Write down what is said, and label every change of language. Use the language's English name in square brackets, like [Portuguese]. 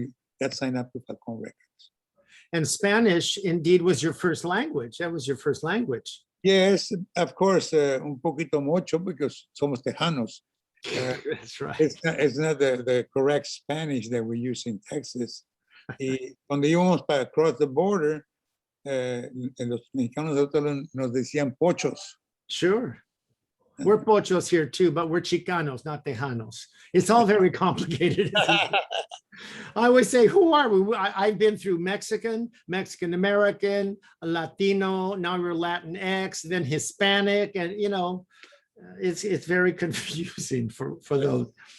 [English] We got signed up to Falcon Records. And Spanish indeed was your first language. That was your first language. Yes, of course, [Spanish] un poquito mucho [English] because [Spanish] somos [English] Tejanos. That's right. It's not the correct Spanish that we use in Texas. [Spanish] Y cuando íbamos para [English] across the border, [Spanish] los mexicanos nos decían pochos. [English] Sure. We're pochos here too, but we're Chicanos, not Tejanos. It's all very complicated. I always say, who are we? I've been through Mexican American, Latino, now you're Latinx, then Hispanic, and it's very confusing for those.